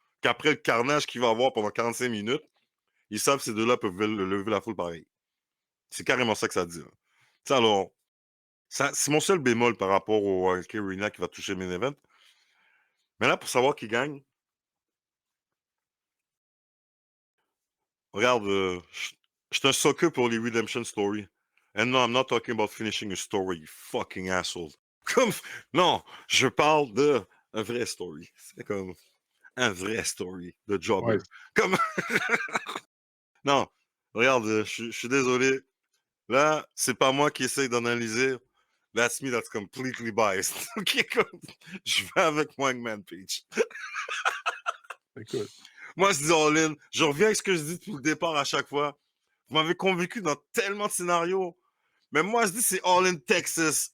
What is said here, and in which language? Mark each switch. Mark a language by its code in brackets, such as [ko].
[fr] Qu'après le carnage qu'il va avoir pendant 45 minutes, ils savent que ces deux-là peuvent lever la foule pareil. C'est carrément ça que ça dit, là. Tu sais, alors, c'est mon seul bémol par rapport au Hurricane Arena qui va toucher le main event. Mais là, pour savoir qui gagne, regarde, je suis un sucker pour les redemption story. [en] And no, I'm not talking about finishing a story, you fucking asshole. [fr] Comme, non, je parle de un vrai story. C'est comme un vrai story de Ouais. jobber. Comme, non, regarde, je suis désolé. Là, c'est pas moi qui essaye d'analyser. [en] That's me, that's completely biased. [fr] Ok, comme, je vais avec moi, Hangman Page. Écoute. Moi, je dis all-in. Je reviens avec ce que je dis depuis le départ à chaque fois. Vous m'avez convaincu dans tellement de scénarios. Mais moi, je dis c'est all in Texas.